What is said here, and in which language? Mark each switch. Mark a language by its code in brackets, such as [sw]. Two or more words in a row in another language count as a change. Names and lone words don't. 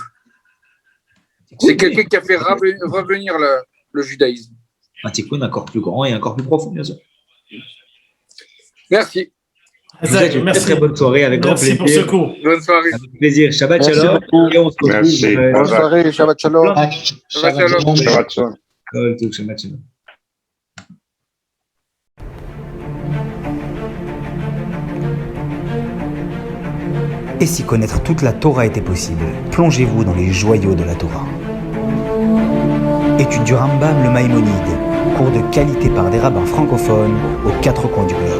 [fr] C'est quelqu'un qui a fait revenir le judaïsme. Un tikkun encore plus grand et encore plus profond, bien sûr. Merci. Une très bonne soirée, avec grand plaisir. Merci pour ce cours. Bonne soirée. Avec plaisir. [he] שבת שלום. [fr] Et on se retrouve. Merci. Bonne soirée, [he] שבת שלום. שבת שלום. שבת שלום. שבת שלום. [fr] Et si connaître toute la Torah était possible, plongez-vous dans les joyaux de la Torah. Étude du Rambam, le Maïmonide, cours de qualité par des rabbins francophones aux 4 coins du globe.